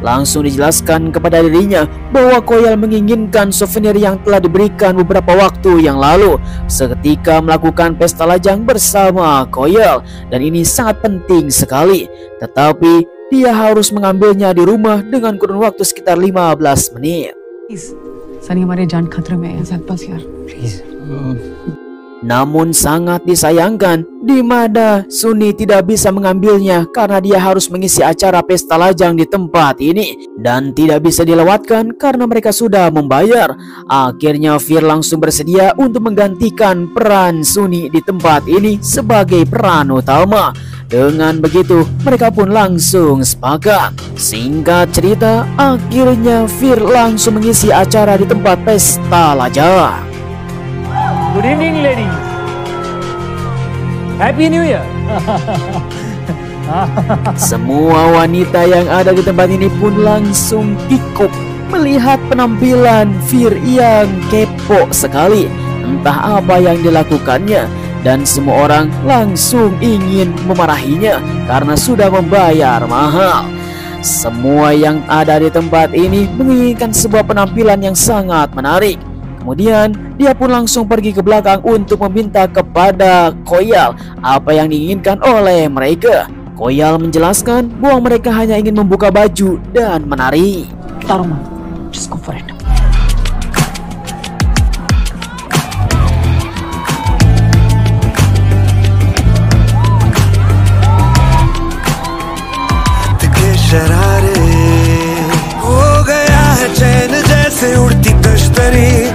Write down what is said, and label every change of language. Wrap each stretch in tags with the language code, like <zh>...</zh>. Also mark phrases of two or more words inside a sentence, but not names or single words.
<id>langsung dijelaskan kepada dirinya bahwa Koyal menginginkan souvenir yang telah diberikan beberapa waktu yang lalu seketika melakukan pesta lajang bersama Koyal, dan ini sangat penting sekali. Tetapi dia harus mengambilnya di rumah dengan kurun waktu sekitar 15 menit.</id> <en>Please, Sunny,</en> <hi>हमारी जान खतरे में है,</hi> <en>help us यार. प्लीज</en> <id>Namun sangat disayangkan di mana Sunny tidak bisa mengambilnya karena dia harus mengisi acara pesta lajang di tempat ini dan tidak bisa dilewatkan karena mereka sudah membayar. Akhirnya Fir langsung bersedia untuk menggantikan peran Sunny di tempat ini sebagai peran utama. Dengan begitu mereka pun langsung sepakat. Singkat cerita, akhirnya Fir langsung mengisi acara di tempat pesta lajang.</id> <en>Good evening, ladies. Happy New Year.</en> <id>Semua wanita yang ada di tempat ini pun langsung kikuk melihat penampilan Fir yang kepo sekali. Entah apa yang dilakukannya, dan semua orang langsung ingin memarahinya karena sudah membayar mahal. Semua yang ada di tempat ini menginginkan sebuah penampilan yang sangat menarik. Kemudian dia pun langsung pergi ke belakang untuk meminta kepada Koyal apa yang diinginkan oleh mereka. Koyal menjelaskan bahwa mereka hanya ingin membuka baju dan menari. Taruh,</id> <en>man. Just go for it.</en> <hi>शरारे हो गया है चैन जैसे उड़ती तश्तरी</hi>